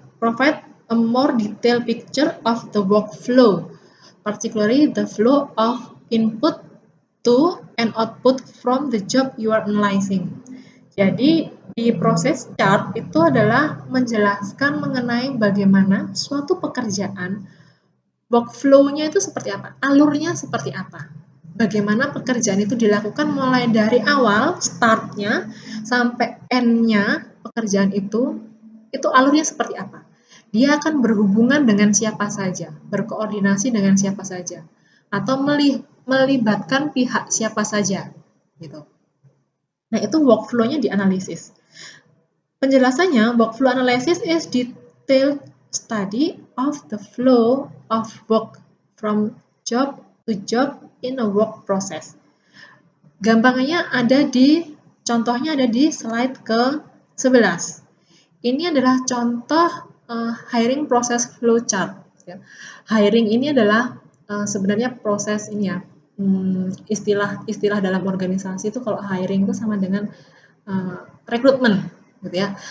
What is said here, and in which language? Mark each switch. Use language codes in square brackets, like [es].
[en] Provide a more detailed picture of the workflow, particularly the flow of input to and output from the job you are analyzing. [id] Jadi di proses chart itu adalah menjelaskan mengenai bagaimana suatu pekerjaan workflow-nya itu seperti apa, alurnya seperti apa, bagaimana pekerjaan itu dilakukan mulai dari awal, startnya, sampai end-nya pekerjaan itu alurnya seperti apa. Dia akan berhubungan dengan siapa saja, berkoordinasi dengan siapa saja, atau melibatkan pihak siapa saja, gitu. Nah, itu workflow-nya dianalisis. Penjelasannya, [en] workflow analysis is detailed study of the flow of work from job to job in a work process. [id] Gampangannya contohnya ada di slide ke-11. Ini adalah contoh hiring process flow chart. Ya. Hiring ini adalah sebenarnya proses ini ya, istilah dalam organisasi itu kalau hiring itu sama dengan rekrutmen, gitu ya.